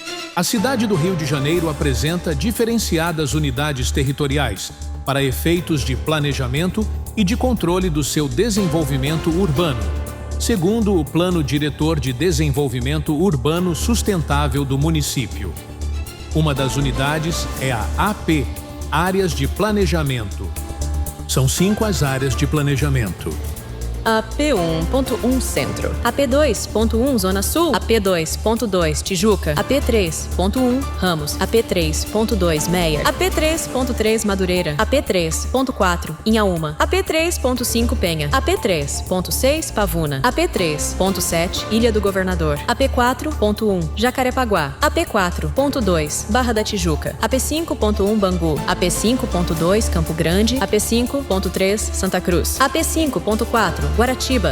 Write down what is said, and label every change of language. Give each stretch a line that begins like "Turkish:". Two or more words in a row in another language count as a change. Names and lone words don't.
Portuguese: A cidade do Rio de Janeiro apresenta diferenciadas unidades territoriais para efeitos de planejamento e de controle do seu desenvolvimento urbano, segundo o Plano Diretor de Desenvolvimento Urbano Sustentável do município. Uma das unidades é a AP, Áreas de Planejamento. São 5 as áreas de planejamento. AP1.1 Centro, AP2.1 Zona Sul, AP2.2 Tijuca, AP3.1 Ramos, AP3.2 Meia, AP3.3 Madureira, AP3.4 Inhaúma, AP3.5 Penha, AP3.6 Pavuna, AP3.7 Ilha do Governador, AP4.1 Jacarepaguá, AP4.2 Barra da Tijuca, AP5.1 Bangu, AP5.2 Campo Grande, AP5.3 Santa Cruz, AP5.4 Guaratiba.